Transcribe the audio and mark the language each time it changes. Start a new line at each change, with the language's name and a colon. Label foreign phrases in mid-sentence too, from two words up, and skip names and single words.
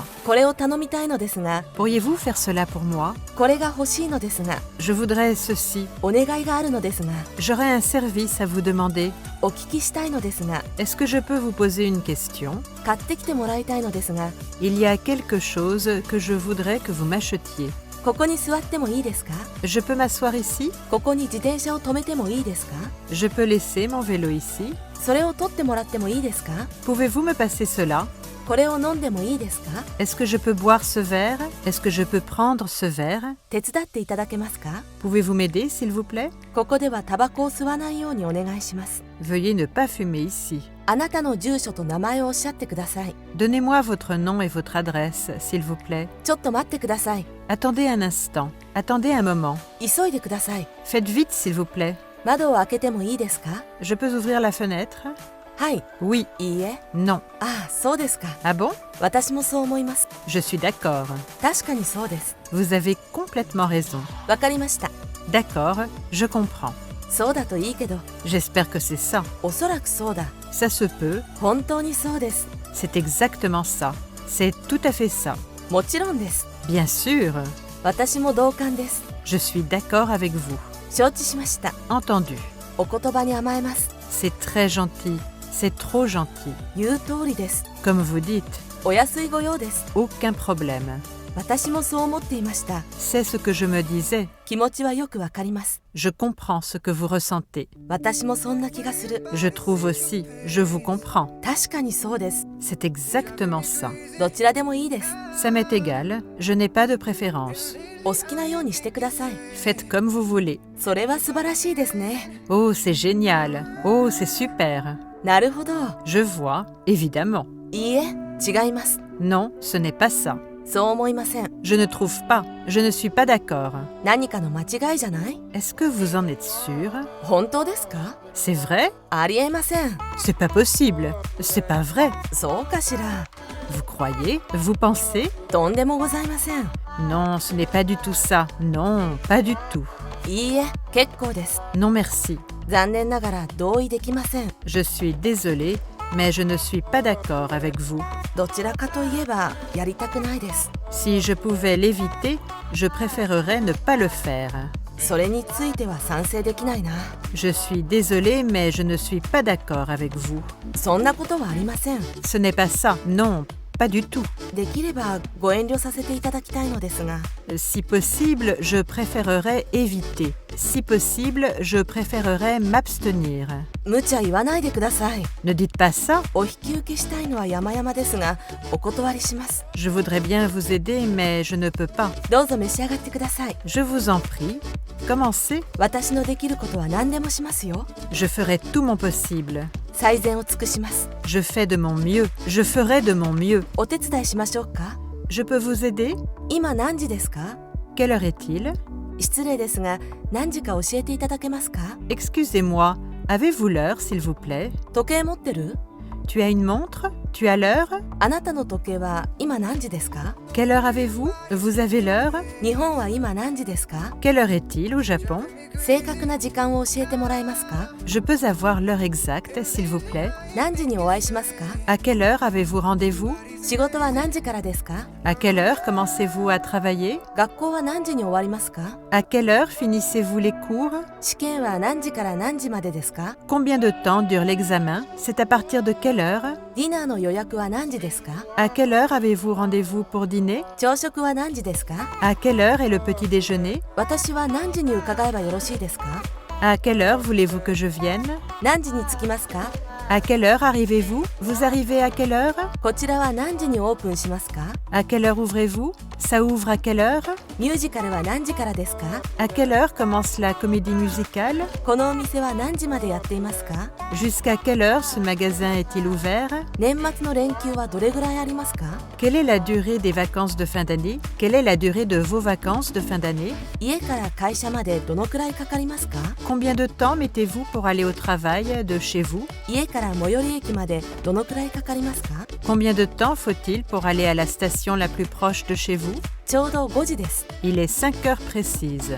Japanese: これを頼みたいのですが、
French: Pourriez-vous faire cela pour moi?
Japanese: これが欲しいのですが、
French: Je voudrais ceci.
Japanese: お願いがあるのですが、
French: J'aurais un service à vous demander.
Japanese: お聞きしたいのですが、
French: Est-ce que je peux vous poser une question?
Japanese: 買ってきてもらいたいのですが、
French: Il y a quelque chose que je voudrais que vous m'achetiez.
Japanese: ここに座ってもいいですか？
French: Je peux m'asseoir ici?
Japanese: ここに自転車を止めてもいいですか？
French: Je peux laisser mon vélo ici?
Japanese: それを取ってもらってもいいですか？
French: Pouvez-vous me passer cela?
Japanese: これを飲んでもいいですか？
French: Est-ce que je peux boire ce verre? Est-ce que je peux prendre ce verre?
Japanese: 手伝っていただけますか？
French: Pouvez-vous m'aider, s'il vous plaît?
Japanese: ここではタバコを吸わないようにお願いします。
French: Veuillez ne pas fumer ici.
Japanese: あなたの住所と名前をおっしゃってください。
French: Donnez-moi votre nom et votre adresse, s'il vous plaît.
Japanese: ちょっと待ってください。
French: Attendez un instant. Attendez un moment.
Japanese: 急いでください。
French: Faites vite, s'il vous plaît.
Japanese: 窓を開けてもいいですか？
French: Je peux ouvrir la fenêtre?
Japanese: はい。
French: Oui.
Japanese: いいえ。
French: Non.
Japanese: ああ、そうですか。
French: Ah bon?
Japanese: 私もそう思います。
French: Je suis d'accord.
Japanese: 確かにそうです。
French: Vous avez complètement raison.
Japanese: わかりました。
French: D'accord, je comprends.
Japanese: そうだといいけど、
French: J'espère que c'est ça.
Japanese: おそらくそうだ。
French: Ça se peut.
Japanese: 本当にそうです。
French: C'est exactement ça. C'est tout à fait ça.
Japanese: もちろんです。
French: Bien sûr.
Japanese: 私も同感です。
French: Je suis d'accord avec vous.
Japanese: 承知しました。
French: Entendu.
Japanese: お言葉に甘えます。
French: C'est très gentil. C'est trop gentil.
Japanese: 言う通りです。
French: Comme vous dites,
Japanese: お安いご用です。
French: aucun problème.
Japanese: 私もそう思っていました。
French: C'est ce que je me disais.
Japanese: 気持ちはよくわかります。
French: Je comprends ce que vous ressentez.
Japanese: 私もそんな気がする。
French: Je trouve aussi. Je vous comprends.
Japanese: 確かにそうです。
French: C'est exactement ça.
Japanese: どちらでもいいです。
French: Ça m'est égal. Je n'ai pas de préférence.
Japanese: お好きなようにしてください。
French: Faites comme vous voulez.
Japanese: それは素晴らしいですね。
French: Oh, c'est génial. Oh, c'est super.
Japanese: なるほど。
French: Je vois, évidemment.
Japanese: いいえ、違います。
French: Non, ce n'est pas ça.
Japanese: そう思いません。
French: Je ne trouve pas. Je ne suis pas d'accord.
Japanese: 何かの間違いじゃない？
French: Est-ce que vous en êtes sûr?
Japanese: 本当ですか？
French: C'est vrai?
Japanese: ありえません。
French: C'est pas possible. C'est pas vrai.
Japanese: そうかしら。
French: Vous croyez? Vous pensez?
Japanese: とんでもございません。
French: Non, ce n'est pas du tout ça. Non, pas du tout.
Japanese: いいえ、結構です。
French: Non merci.
Japanese: 残念ながら同意できません。
French: Je suis désolée, mais je ne suis pas d'accord avec vous.
Japanese: どちらかといえばやりたくないです。
French: Si je pouvais l'éviter, je préférerais ne pas le faire.
Japanese: それについては賛成できないな。
French: Je suis désolée, mais je ne suis pas d'accord avec vous.
Japanese: そんなことはありません。
French: Ce n'est pas ça. Non, pas du tout.
Japanese: できればご遠慮させていただきたいのですが。
French: Si possible, je préférerais éviter. Si possible, je préférerais m'abstenir.
Japanese: 無茶言わないでください。
French: Ne dites pas ça.
Japanese: お引き受けしたいのは山々ですが、お断りします。
French: Je voudrais bien vous aider, mais je ne peux pas.
Japanese: どうぞ召し上がってください。
French: Je vous en prie. Commencez.
Japanese: 私のできることは何でもしますよ。
French: Je ferai tout mon possible.
Japanese: 最善を尽くします。
French: Je fais de mon mieux. Je ferai de mon mieux.
Japanese: お手伝いしましょうか？
French: Je peux vous aider?
Japanese: 今何時ですか？
French: Quelle heure est-il?
Japanese: 失礼ですが、何時か教えていただけますか？
French: Excusez-moi. Avez-vous l'heure, s'il vous plaît?
Japanese: 時計持ってる？
French: Tu as une montre? Tu as l'heure?
Japanese: あなたの時計は今何時ですか？
French: Quelle heure avez-vous? Vous avez l'heure?
Japanese: 日本は今何時ですか？
French: Quelle heure est-il au Japon?
Japanese: 正確な時間を教えてもらえますか？
French: Je peux avoir l'heure exacte, s'il vous plaît?
Japanese: 何時にお会いしますか？
French: À quelle heure avez-vous rendez-vous?
Japanese: 仕事は何時からですか？
French: À quelle heure commencez-vous à travailler?
Japanese: 学校は何時に終わりますか？
French: À quelle heure finissez-vous les cours?
Japanese: 試験は何時から何時までですか？
French: Combien de temps dure l'examen? C'est à partir de quelle heure?
Japanese: ディナーの予約は何時ですか？
French: À quelle heure avez-vous rendez-vous pour dîner?
Japanese: 朝食は何時ですか？
French: À quelle heure est le petit déjeuner?
Japanese: 私は何時に伺えばよろしいですか？
French: À quelle heure voulez-vous que je vienne?
Japanese: 何時に着きますか？
French: À quelle heure arrivez-vous? Vous arrivez à quelle heure?
Japanese: こちらは何時にオープンしますか？
French: À quelle heure ouvrez-vous? Ça ouvre à quelle heure?
Japanese: ミュージカルは何時からですか？
French: À quelle heure commence la comédie musicale?
Japanese: このお店は何時までやっていますか？
French: Jusqu'à quelle heure ce magasin est-il ouvert?
Japanese: 年末の連休はどれぐらいありますか？
French: Quelle est la durée des vacances de fin d'année? Quelle est la durée de vos vacances de fin d'année?
Japanese: 家から会社までどのくらいかかりますか？
French: Combien de temps mettez-vous pour aller au travail de chez vous?
Japanese: 家から最寄り駅までどのくらいかかりますか？
French: Combien de temps faut-il pour aller à la station la plus proche de chez vous?
Japanese: ちょうど5時です。
French: Il est 5 heures précises.